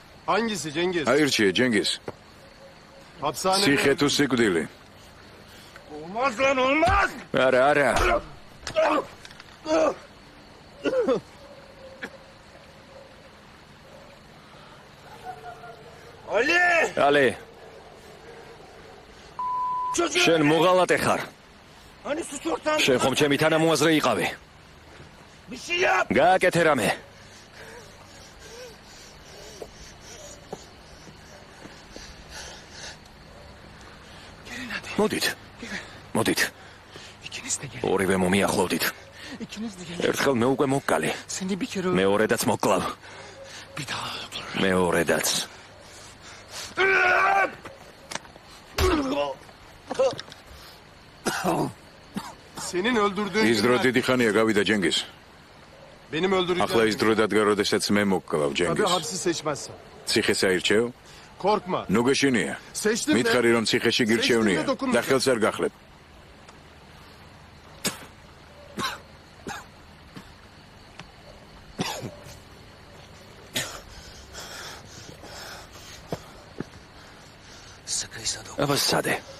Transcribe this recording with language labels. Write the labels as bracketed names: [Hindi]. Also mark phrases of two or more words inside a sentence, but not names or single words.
[Turkish] Hangisi Cengiz? [Georgian] აირჩიე ჯენგიზ. [Turkish] Hapishane. [Georgian] ციხე თუ სიკვდილი? [Turkish] Olmaz lan olmaz. [Georgian] არა. [Turkish] Ali. [Georgian] შენ მოღალატე ხარ. [Turkish] Hani suç ortağın? [Georgian] შენ ხომ ჩემი თანამოაზრე იყავი? [Turkish] Bir şey yap. [Georgian] გააკეთე რამე. მოდით. ორივე მომიახლოვდით. ერთხელ მე უკვე მოკკალი. მეორედაც მოკკლავ. მეორედაც. [Turkish] Senin öldürdüğün [Georgian] ის დრო დიდი ხანია გავიდა ჯენგიზ. [Turkish] benim öldürdüğüm. [Georgian] ახლა ის დრო დადგა, როდესაც მე მოკკლავ [Turkish] Tabii [Georgian] ჯენგიზ. [Turkish] hapsi seçmezsen. [Georgian] ციხეს აირჩევ? [Turkish] Korkma. [Georgian] ნუ გეშინია. [Turkish] Seçtim [Georgian] მითხარი რომ ციხეში გირჩევნია და ხელს არ გახლებ. აბა სადე?